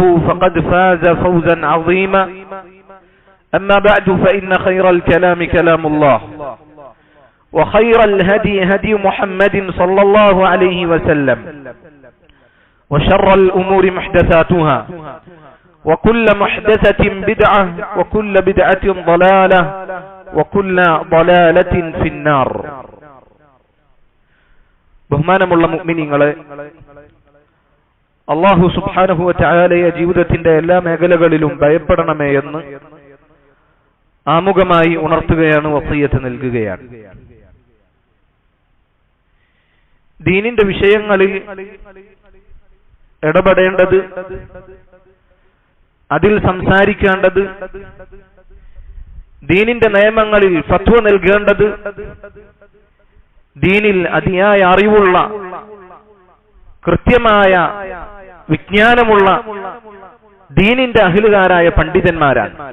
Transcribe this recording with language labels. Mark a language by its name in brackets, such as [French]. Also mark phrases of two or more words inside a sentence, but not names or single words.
[Arabic] فقد فاز فوزا عظيما أما بعد فإن خير الكلام كلام الله وخير الهدي هدي محمد صلى الله عليه وسلم وشر الأمور محدثاتها وكل محدثة بدعة وكل بدعة ضلالة وكل ضلالة في النار. [Malayalam] ബഹുമാനമുള്ള മുഅ്മിനീങ്ങളെ, [Arabic] الله سبحانه [Malayalam] വ തആലയെ ജീവിതത്തിന്റെ എല്ലാ മേഖലകളിലും ഭയപ്പെടണമേ എന്ന് ആമുഖമായി ഉണർത്തുകയാണ്, വസിയ്യത്ത് നൽകുകയാണ്. ദീനിന്റെ വിഷയങ്ങളിൽ ഇടപെടേണ്ടത്, അതിൽ സംസാരിക്കേണ്ടത്, ദീനിന്റെ നിയമങ്ങളിൽ ഫത്വ നൽകേണ്ടത്, ദീനിൽ അതിയായ അറിവുള്ള, കൃത്യമായ വിജ്ഞാനമുള്ള ദീനിന്റെ അഹ്ലുകാരായ പണ്ഡിതന്മാരാണ്.